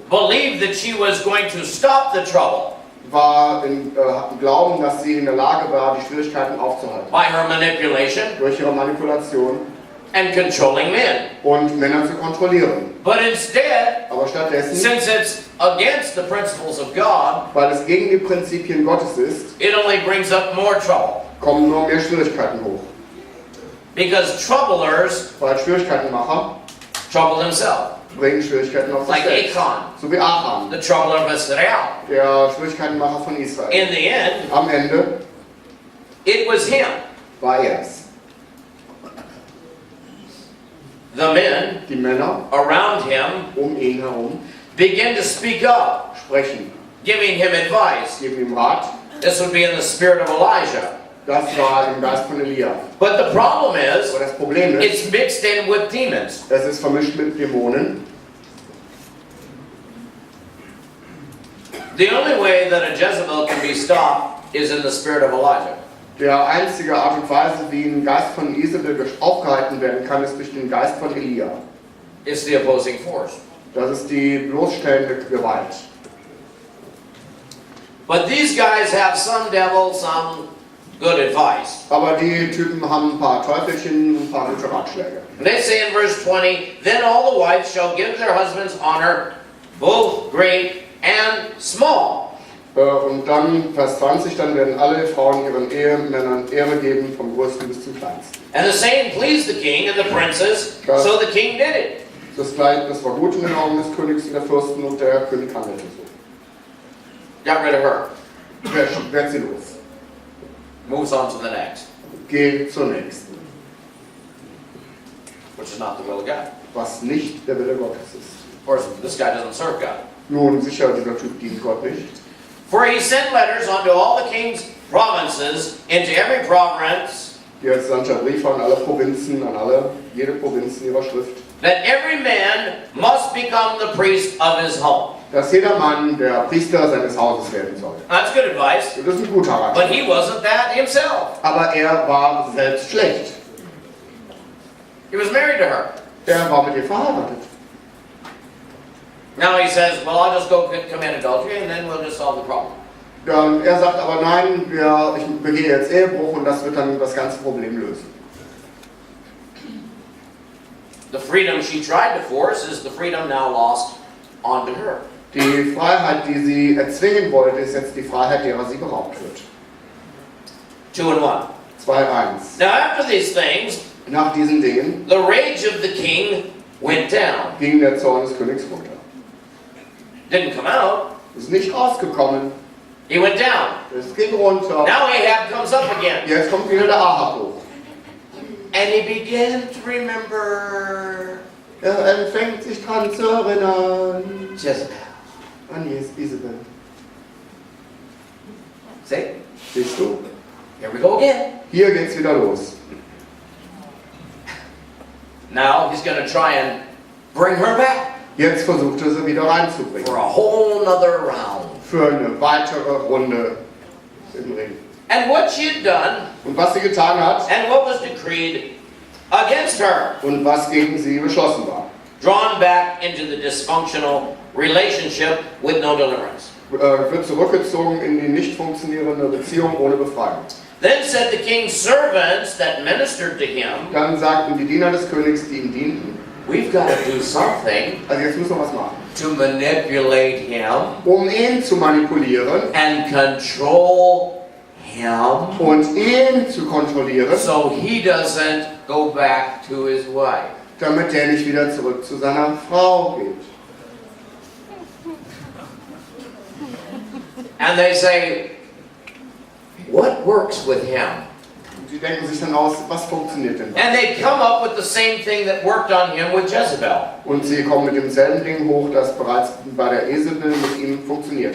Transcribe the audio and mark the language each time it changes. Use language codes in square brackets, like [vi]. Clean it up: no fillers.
[en] believed that she was going to stop the trouble [de] war im Glauben, dass sie in der Lage war, die Schwierigkeiten aufzuhalten. [en] by her manipulation [de] Durch ihre Manipulation [en] and controlling men. [de] und Männer zu kontrollieren. [en] But instead, [de] Aber stattdessen, [en] since it's against the principles of God, [de] weil es gegen die Prinzipien Gottes ist, [en] it only brings up more trouble. [de] kommen nur mehr Schwierigkeiten hoch. [en] Because troublers [de] Weil Schwierigkeitenmacher [en] trouble themselves. [de] bringen Schwierigkeiten auf sich [en] Like [de] selbst. [en] Achan, [de] So wie Achan, [en] the troubler of Israel. [de] der Schwierigkeitenmacher von Israel. [en] In the end, [de] Am Ende [en] it was him. [de] war er es. [en] The men [de] Die Männer [en] around him [de] um ihn herum [en] began to speak up, [de] sprechen, [en] giving him advice. [de] geben ihm Rat. [en] This would be in the spirit of Elijah. [de] Das war im Geist von Elia. [en] But the problem is, [de] Aber das Problem ist, [en] it's mixed in with demons. [de] es ist vermischt mit Dämonen. [en] The only way that a Jezebel can be stopped is in the spirit of Elijah. [de] Der einzige Art und Weise, wie ein Geist von Isabel aufgehalten werden kann, ist durch den Geist von Elia. [en] It's the opposing force. [de] Das ist die bloßstellende Gewalt. [en] But these guys have some devil, some good advice. [de] Aber die Typen haben ein paar Teufelchen und ein paar gute Ratschläge. [en] And they say in verse 20, then all the wives shall give their husbands honor, both great and small. [de] Und dann, Vers 20, dann werden alle Frauen ihren Ehemännern Ehre geben, vom Größten bis zum Kleinsten. [en] And the saying pleased the king and the princes, so the king did it. [de] Das war gut in den Augen des Königs und der Fürsten und der König handelte so. [en] Got rid of her. [de] Werd sie los. [en] Moves on to the next, [de] Geh zur nächsten. [en] which is not the will of God. [de] Was nicht der Wille Gottes ist. [en] Of course, this guy doesn't serve God. [de] Nun, sicher, dieser Typ dient Gott nicht. [en] For he sent letters unto all the king's provinces, into every province, [de] Jetzt sandte er Briefe an alle Provinzen, jede Provinz in ihrer Schrift, [en] that every man must become the priest of his home. [de] dass jeder Mann der Priester seines Hauses werden soll. [en] That's good advice, [de] Das ist ein guter [en] but [de] Ratschlag. [en] he wasn't that himself. [de] Aber er war selbst schlecht. [en] He was married to her. [de] Er war mit ihr verheiratet. [en] Now he says, well, I'll just go commit adultery and then we'll just solve the problem. [de] Er sagt aber nein, ich begehe jetzt Ehebruch und das wird dann das ganze Problem lösen. [en] The freedom she tried to force is the freedom now lost onto her. [de] Die Freiheit, die sie erzwingen wollte, ist jetzt die Freiheit, derer sie beraubt wird. [en] 2 and 1. [de] 2:1. [en] Now after these things, [de] Nach diesen Dingen [en] the rage of the king went down. [de] ging der Zorn des Königs runter. [en] Didn't come out. [de] Ist nicht rausgekommen. [en] He went down. [de] Es ging runter. [en] Now Ahab comes up again. [de] Jetzt kommt wieder der Ahab hoch. [en] And he began to remember [de] Er fängt sich dran zu erinnern [en] Jezebel. [de] an Isabel. [en] See? [de] Siehst du? [en] Here we go again. [de] Hier geht's wieder los. [en] Now he's going to try and bring her back [de] Jetzt versucht er sie wieder [en] for [de] reinzubringen. [en] a whole nother round. [de] Für eine weitere Runde im Ring. [en] And what she had done [de] Und was sie getan hat [en] and what was decreed against her, [de] und was gegen sie beschlossen war. [en] drawn back into the dysfunctional relationship with no deliverance. [de] Wird zurückgezogen in die nicht funktionierende Beziehung ohne Befreiung. [en] Then said the king's servants that ministered to him, [de] Dann sagten die Diener des Königs, die ihm dienten, [en] we've got to do something [de] also jetzt müssen wir was machen. [en] to manipulate him [de] Um ihn zu manipulieren [en] and control him [de] und ihn zu kontrollieren, [en] so he doesn't go back to his wife. [de] damit er nicht wieder zurück zu seiner Frau geht. [en] And they say, what works with him? [de] Und sie denken sich dann aus, was funktioniert denn da? [en] And they come up with the same thing that worked on him with Jezebel. [de] Und sie kommen mit demselben Ding hoch, das bereits bei der Isabel mit ihm funktioniert.